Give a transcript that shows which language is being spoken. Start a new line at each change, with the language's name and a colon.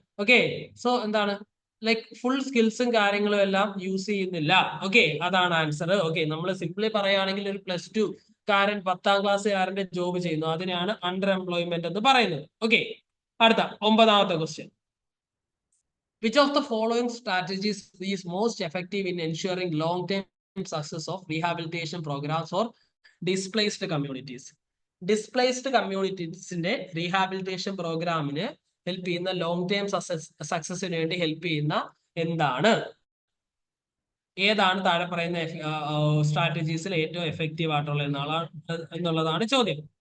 Malayalam: Okay, so എന്താണ് like full സ്കിൽസും കാര്യങ്ങളും എല്ലാം യൂസ് ചെയ്യുന്നില്ല. ഓക്കെ, അതാണ് ആൻസർ. ഓക്കെ, നമ്മൾ സിംപ്ലി പറയുകയാണെങ്കിൽ ഒരു +2 കാരൻ 10ാം ക്ലാസ്സുകാരന്റെ ജോബ് ചെയ്യുന്നു, അതിനാണ് അണ്ടർ എംപ്ലോയ്മെന്റ് എന്ന് പറയുന്നത്. ഓക്കെ, അടുത്ത ഒമ്പതാമത്തെ question.
English: Which of the following strategies is most effective in ensuring long-term success of rehabilitation programs for displaced communities?
Malayalam: Displaced കമ്മ്യൂണിറ്റീസിന്റെ rehabilitation പ്രോഗ്രാമിന് ഹെൽപ്പ് ചെയ്യുന്ന, ലോങ് ടേം സക്സസിന് വേണ്ടി ഹെൽപ്പ് ചെയ്യുന്ന എന്താണ്? ഏതാണ് താഴെ പറയുന്ന സ്ട്രാറ്റജീസിൽ ഏറ്റവും എഫക്റ്റീവ് ആയിട്ടുള്ള എന്നുള്ളതാണ് ചോദ്യം.